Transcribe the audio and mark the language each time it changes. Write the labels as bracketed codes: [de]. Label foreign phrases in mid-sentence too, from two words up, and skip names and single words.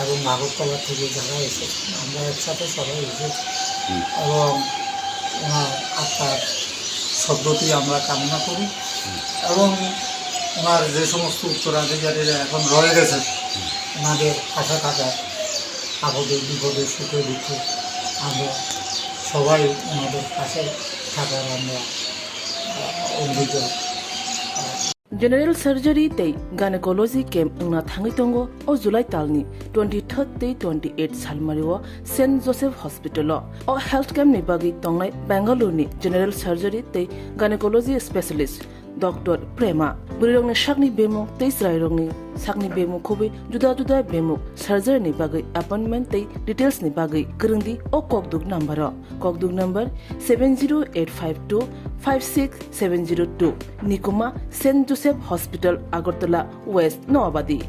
[bn] থেকে যারা এসেছেন আমরা একসাথে সবাই এসেছি এবং ওনার আত্মার সদ্গতি আমরা কামনা করি এবং ওনার যে সমস্ত উত্তরাধিকারীরা এখন রয়ে গেছে ওনাদের পাশে থাকার আপদে বিপদে সুখে দুঃখে আমরা সবাই ওনাদের পাশে থাকার আমরা অঙ্গীকার [en] General surgery [trp] tei [en] gynecology camp [trp] ngna thangi tongo o July talni 23rd tei 28 salmariwo St Joseph Hospital o [en] health camp [trp] ni bagi tongnai Bangalore ni [en] general surgery [trp] tei [en] gynecology specialist [trp] Dr. Prema burirongni sakni bemo tei srairongni sakni bemo khobi juda juda bemo surgery ni bagi appointment tei details ni bagi kurungdi o kokduk number 70852 56702 Nikuma St Joseph Hospital Agartala West Noabadi